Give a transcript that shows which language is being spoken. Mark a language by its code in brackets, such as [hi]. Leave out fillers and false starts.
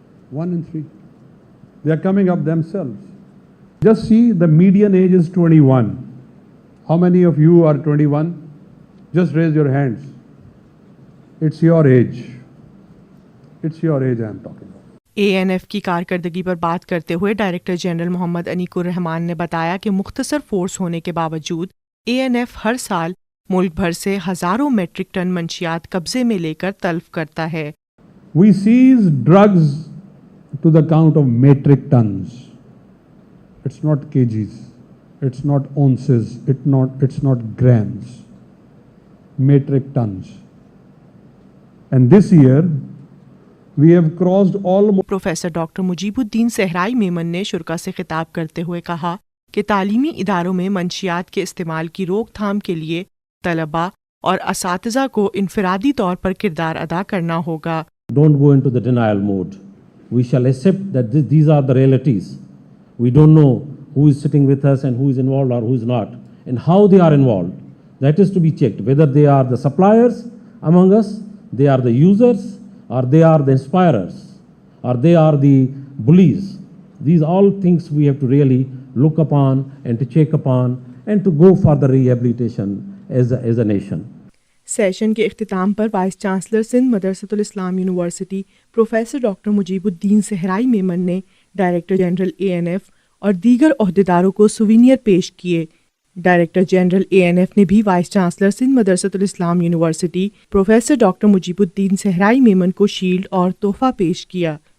[en] 1 in 3. They are coming up themselves. Just see, the median age is 21. How many of you are 21? Just raise your hands. It's your age. It's your age I am talking about. [ur] ANF کی کارکردگی پر بات کرتے ہوئے director general محمد انیک الرحمان نے بتایا کہ مختصر فورس ہونے کے باوجود ANF ہر سال ملک بھر سے ہزاروں میٹرک ٹن منشیات قبضے میں لے کر تلف کرتا ہے. [en] We seize drugs to the count of metric tons. It's not kgs. It's not ounces. It's not grams. Metric tons. And this year we have crossed almost. [ur] Professor doctor Mujeeb الدین صحرائی میمن نے شرکا سے خطاب کرتے ہوئے کہا کہ تعلیمی اداروں میں منشیات کے استعمال کی روک تھام کے لیے طلباء اور اساتذہ کو انفرادی طور پر کردار ادا کرنا ہوگا. [en] Don't go into the denial mode. We shall accept that these are the realities. We don't know who is sitting with us and who is involved or who is not, and how they are involved. That is to be checked, whether they are the suppliers among us, they are the users, or they are the inspirers, or they are the bullies. These all things we have to really look upon and to check upon and to go for the rehabilitation as a nation. [ur] Session کے اختتام پر vice chancellor Sindh مدرسۃ الاسلام university professor doctor Mujeeb الدین صحرائی میمن نے director general ANF اور دیگر عہدیداروں کو souvenir پیش کیے. ڈائریکٹر جنرل ANF نے بھی وائس چانسلر سندھ مدرسۃ الاسلام یونیورسٹی پروفیسر ڈاکٹر مجیب الدین صحرائی میمن کو شیلڈ اور تحفہ پیش کیا.